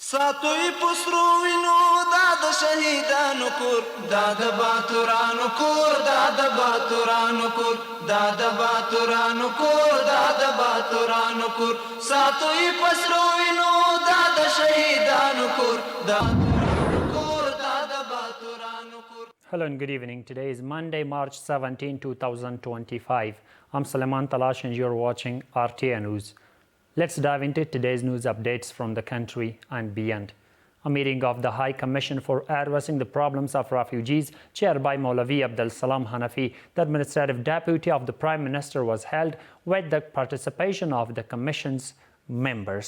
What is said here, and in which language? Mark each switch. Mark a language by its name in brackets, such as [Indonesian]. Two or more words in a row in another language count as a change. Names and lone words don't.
[Pashto] ساتوی پسرو وینو دا د شهیدانو کور دا د باتورانو کور دا د باتورانو کور دا د باتورانو کور دا د باتورانو کور ساتوی پسرو وینو دا د شهیدانو کور دا [English] Hello and good evening. Today is Monday, March 17, 2025. I'm Sulaiman Talash and you're watching RTA News. Let's dive into today's news updates from the country and beyond. A meeting of the High Commission for Addressing the Problems of Refugees, chaired by Maulavi Abdul Salam Hanafi, the administrative deputy of the Prime Minister, was held with the participation of the Commission's members.